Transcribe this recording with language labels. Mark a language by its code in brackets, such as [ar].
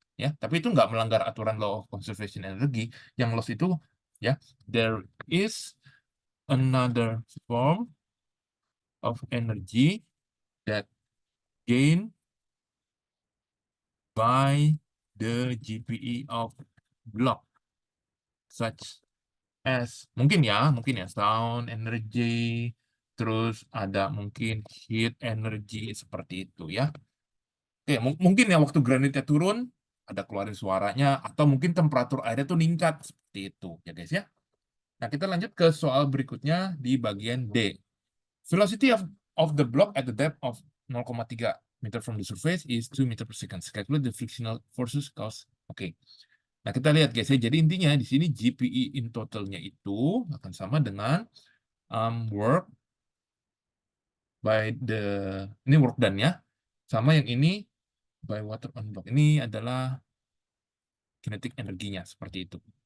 [id] Ya, tapi itu nggak melanggar aturan [en] law of conservation energy. Yang loss itu, ya, there is another form of energy that gain by the GPE of block, such mungkin ya sound energy, terus ada mungkin heat energy seperti itu ya. [id] Oke, mungkin ya waktu granitnya turun ada keluarin suaranya, atau mungkin temperatur airnya tuh meningkat seperti itu ya guys ya. Nah, kita lanjut ke soal berikutnya di bagian D. [en] Velocity of the block at the depth of 0,3 meter from the surface is 2 meter per second. Calculate the frictional forces cause. Oke. [id] Nah, kita lihat guys ya. Jadi intinya di sini GPE in totalnya itu akan sama dengan work by ini work done ya. Sama yang ini by water on block. Ini adalah kinetic energinya seperti itu.